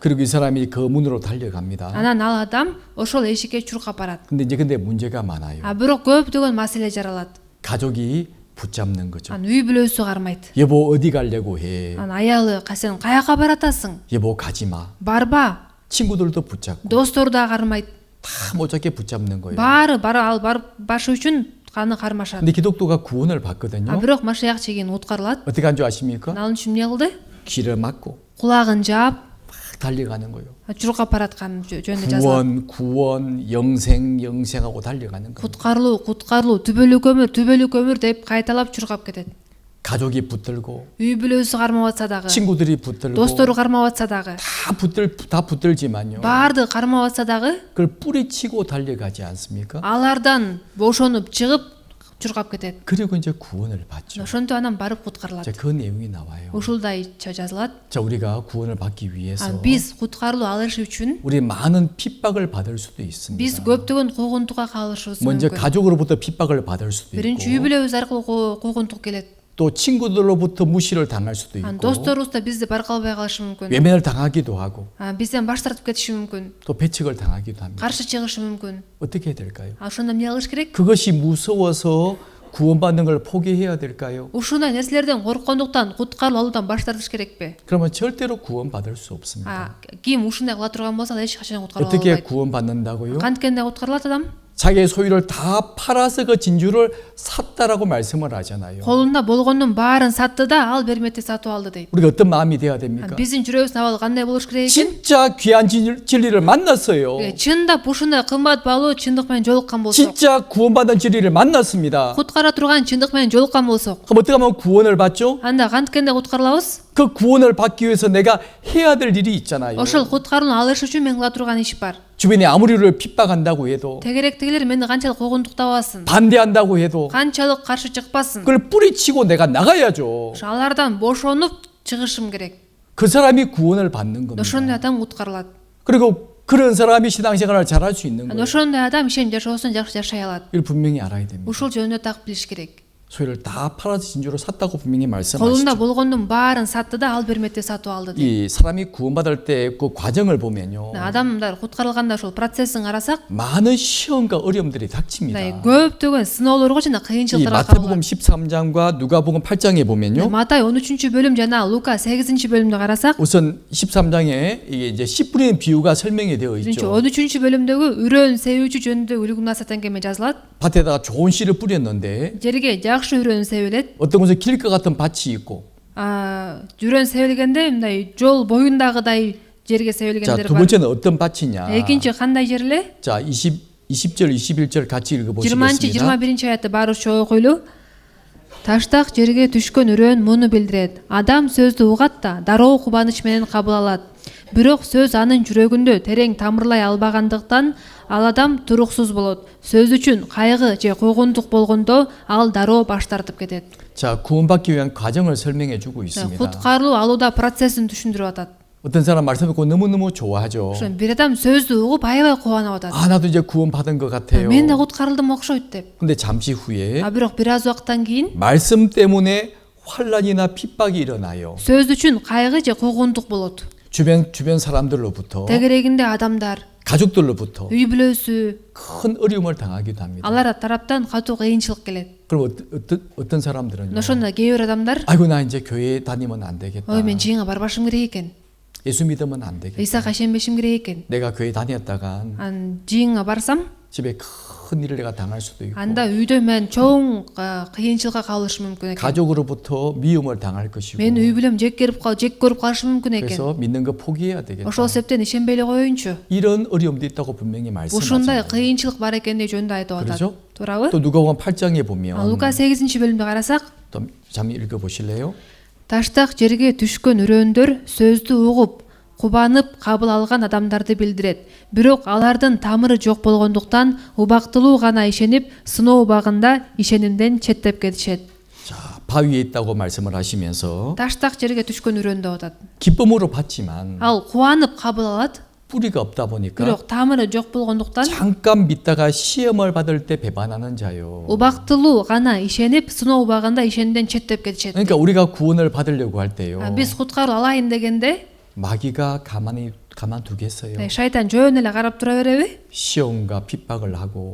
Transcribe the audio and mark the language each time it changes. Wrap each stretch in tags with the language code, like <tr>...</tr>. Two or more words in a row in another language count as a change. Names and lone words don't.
<ko>그리고 이 사람이 그 문으로 달려갑니다.</ko> <ky>Анан ал адам ошол эшикке чуркап барат.</ky> <ko>근데 문제가 많아요.</ko> <ky>Бирок көптөгөн маселе жаралат.</ky> <ko>가족이 붙잡는 거죠.</ko> <ky>Үй бүлөсү кармайт.</ky> <ko>여보 어디 가려고 해?</ko> <ky>Аялы, сен каяка баратасың?</ky> <ko>여보 가지 마.</ko> <ky>Барба.</ky> <ko>친구들도 붙잡고</ko> <ky>Достор да кармайт.</ky> <ko>다 못 잡게 붙잡는 거예요.</ko> <ky>Баары барып 바шы үчүн аны кармашат.</ky> <ko>근데 기독도가 구원을 받거든요.</ko> <ky>Бирок машаякчы кийин куткарылат.</ky> <ko>어떻게 한 줄 아십니까?</ko> <ky>Ал үчүн эмне кылды?</ky> <ko>귀를 막고</ko> <ky>Кулагын жаап,</ky> <ko>막 달려가는 거예요.</ko> <ky>чуркап бараткан жөнүндө жазылат.</ky> <ko>구원, 영생하고 달려가는 거예요.</ko> <ky>Куткарылуу, түбөлүк өмүр деп кайталап чуркап кетет.</ky> <ko>가족이 붙들고</ko> <ky>Үй бүлөсү кармап атса дагы,</ky> <ko>친구들이 붙들고</ko> <ky>достору кармап атса дагы,</ky> <ko>다 붙들지만요.</ko> <ky>баарды кармап атса дагы,</ky> <ko>그걸 뿌리치고 달려가지 않습니까?</ko> <ky>алардан бошонуп чыгып чуркап кетет.</ky> <ko>그리고 이제 구원을 받죠.</ko> <ky>Ошонтип анан барып куткарылат.</ky> <ko>자, 그 내용이 나와요.</ko> <ky>Ушулдайча жазылат.</ky> <ko>자, 우리가 구원을 받기 위해서</ko> <ky>Биз куткарылуу алыш үчүн</ky> <ko>우리 많은 핍박을 받을 수도 있습니다.</ko> <ky>биз көптөгөн куугунтукка калышыбыз</ky> <ko>먼저</ko> <ky>мүмкүн.</ky> <ko>가족으로부터 핍박을 받을 수도</ko> <ky>Биринчи үй</ky> <ko>있고</ko> <ky>бүлөбүз аркылуу куугунтук келет.</ky> <ko>또 친구들로부터 무시를 당할 수도 있고</ko> <ky>Досторубуз да бизди баркалбай калышы мүмкүн.</ky> <ko>외면을 당하기도 하고</ko> <ky>Бизден баш тартып кетиши мүмкүн.</ky> <ko>또 배척을 당하기도 합니다.</ko> <ky>Каршы чыгышы мүмкүн.</ky> <ko>어떻게 해야 될까요?</ko> <ky>Ошондо эмне кылыш керек?</ky> <ko>그것이 무서워서 구원받는 걸 포기해야 될까요?</ko> <ky>Ушундай нерселерден корккондуктан куткарылып алуудан баш тартыш керекпи?</ky> <ko>그러면 절대로 구원받을 수 없습니다.</ko> <ky>Ким ушундай кыла турган болсо ал эч качан куткарыла</ky> <ko>어떻게</ko> <ky>албайт.</ky> <ko>구원받는다고요?</ko> <ky>Канткенде куткарылат адам?</ky> <ko>자기의 소유를 다 팔아서 그 진주를 샀다라고 말씀을 하잖아요.</ko> <ky>Колунда болгондун баарын сатты да, ал берметти сатып алды дейт.</ky> <ko>우리가 어떤 마음이 돼야 됩니까?</ko> <ky>Биздин жүрөгүбүздүн абалы кандай болуш керек экен?</ky> <ko>진짜 귀한 진리를 만났어요.</ko> <ky>Чындап ушундай кымбат баалуу чындык менен жолуккан болсок,</ky> <ko>진짜 구원받은 진리를 만났습니다.</ko> <ky>куткара турган чындык менен жолуккан болсок,</ky> <ko>그럼 어떻게 하면 구원을 받죠?</ko> <ky>анда канткенде куткарылабыз?</ky> <ko>그 구원을 받기 위해서 내가 해야 될 일이 있잖아요.</ko> <ky>Ошол куткарууну алыш үчүн мен кыла турган иш бар.</ky> <ko>주변에 아무리 우리를 핍박한다고 해도</ko> <ky>Тегеректегилер мени канчалык куугунтуктабасын,</ky> <ko>반대한다고 해도</ko> <ky>канчалык каршы чыкпасын.</ky> <ko>그걸 뿌리치고 내가 나가야죠.</ko> <ky>Алардан бошонуп чыгышым керек.</ky> <ko>그 사람이 구원을 받는 겁니다.</ko> <ky>Ошондой адам куткарылат.</ky> <ko>그리고 그런 사람이 신앙생활을 잘할 수 있는 거예요.</ko> <ky>Ошондой адам ишен жашоосун жакшы жашай алат.</ky> <ko>이걸 분명히 알아야 됩니다.</ko> <ky>Ушул жөнүндө так билиш керек.</ky> <ko>소유를 다 팔아서 진주로 샀다고 분명히</ko> <ky>колунда</ky> <ko>말씀하시죠.</ko> <ky>болгондун баарын сатты да ал берметте сатып алды деп.</ky> <ko>이 사람이 구원받을 때 그 과정을 보면요.</ko> <ky>Адамдар куткарылганда ошол процессин карасак,</ky> <ko>많은 시험과 어려움들이 닥칩니다.</ko> <ky>көптөгөн сыноолорго жана</ky> <ko>이</ko> <ky>кыйынчылыктарга</ky> <ko>마태복음</ko> <ky>кабылат.</ky> <ko>13장과 누가복음 8장에 보면요.</ko> <ky>Матай 13-бөлүм жана Лука 8-бөлүмдү карасак,</ky> <ko>우선 13장에 이게 이제 씨 뿌리는 비유가 설명이 되어</ko> <ky>биринчи</ky> <ko>있죠.</ko> <ky>13-бөлүмдөгү үрөөн себүүчү жөнүндө үлгү насаат аңгеме жазылат.</ky> <ko>밭에다가 좋은 씨를 뿌렸는데</ko> <ky>Жерге жакшы үрөөн себилет.</ky> <ko>어떤 곳에 길 것 같은 밭이 있고</ko> <ky>Үрөөн себилгенде мындай жол боюндагыдай жерге</ky> <ko>자,</ko> <ky>себилгендер</ky> <ko>두</ko> <ky>бар.</ky> <ko>번째는 어떤 밭이냐?</ko> <ky>Экинчи кандай жер эле?</ky> <ko>자, 20절 21절 같이 읽어 20-21 보시겠습니다.</ko> <ky>аятты баруучу окуйлу. Таштак жерге түшкөн үрөөн муну билдирет. Адам сөздү угат да дароо кубаныч менен кабыл алат. Бирок сөз анын жүрөгүндө терең тамырлай албагандыктан ал адам туруксуз болот. Сөз үчүн кайгы же койгондук болгондо ал дароо баш тартып кетет.</ky> <ko>자, 구원받기 위한 과정을 설명해 주고 있습니다.</ko> <ky>Куткарылуу алууда процессин түшүндүрүп атат.</ky> <ko>어떤 사람 말씀 듣고 너무너무 좋아하죠.</ko> <ky>Ошон бир адам сөздү угуп аябай кубанып атат.</ky> <ko>아, 나도 이제 구원받은 것 같아요.</ko> <ky>Мен да куткарылдым окшойт деп.</ky> <ko>근데 잠시 후에</ko> <ky>Бирок бир аз убакыттан кийин</ky> <ko>말씀 때문에 환란이나 핍박이 일어나요.</ko> <ky>сөз үчүн кайгы же койгондук болот.</ky> <ko>주변 사람들로부터</ko> <ky>Тегерегинде адамдар,</ky> <ko>가족들로부터</ko> <ky>үй бүлөсү,</ky> <ko>큰 어려움을 당하기도 합니다.</ko> <ky>алар тараптан катуу кыйынчылык келет.</ky> <ko>그럼 어떤 사람들은요?</ko> <ky>Ошондо кээ бир адамдар,</ky> <ko>아이고 나 이제 교회 다니면 안 되겠다.</ko> <ky>ой мен жыйынга барбашым керек экен.</ky> <ko>예수 믿으면 안 되겠다.</ko> <ky>ыйсага ишенбешим керек экен.</ky> <ko>내가 교회 다녔다간</ko> <ky>Ан жыйынга барсам,</ky> <ko>집에 큰 일을 내가 당할 수도 있고</ko> <ky>анда үйдө мен чоң кыйынчылыкка калышым мүмкүн экен.</ky> <ko>가족으로부터 미움을 당할 것이고</ko> <ky>Мен үй бүлөм жек көрүп калышым мүмкүн экен.</ky> <ko>그래서 믿는 거 포기해야 되겠다.</ko> <ky>Ошол себептен ишенбей эле коеюнчу.</ky> <ko>이런 어려움도 있다고 분명히</ko> <ky>Ушундай</ky> <ko>말씀하잖아요.</ko> <ky>кыйынчылык бар экендиги жөнүндө айтып атат.</ky> <ko>그렇죠?</ko> <ky>Туурабы?</ky> <ko>또 누가복음 8장에 보면</ko> <ky>Лука 8-бөлүмдү карасак,</ky> <ko>또 잠시 읽어 보실래요?</ko> <ky>таштак жерге түшкөн үрөөндөр сөздү угуп, кубанып кабыл алган адамдарды билдирет. Бирок алардын тамыры жок болгондуктан убактылуу гана ишенип, сыноо убагында ишенимден четтеп кетишет.</ky> <ko>자, 바위에 있다고 말씀을 하시면서</ko> <ky>Таштак жерге түшкөн үрөөн деп атат.</ky> <ko>기쁨으로 받지만</ko> <ky>Ал кубанып кабыл алат,</ky> <ko>뿌리가 없다 보니까</ko> <ky>бирок тамыры жок болгондуктан</ky> <ko>잠깐 믿다가 시험을 받을 때 배반하는 자요.</ko> <ky>убактылуу гана ишенип, сыноо убагында ишенимден четтеп кетишет.</ky> <ko>그러니까 우리가 구원을 받으려고 할 때요.</ko> <ky>Биз куткаруу алайын дегенде,</ky> <ko>마귀가 가만두겠어요.</ko> <ky>шайтан жөн эле карап тура береби?</ky> <ko>시험과 핍박을 하고</ko>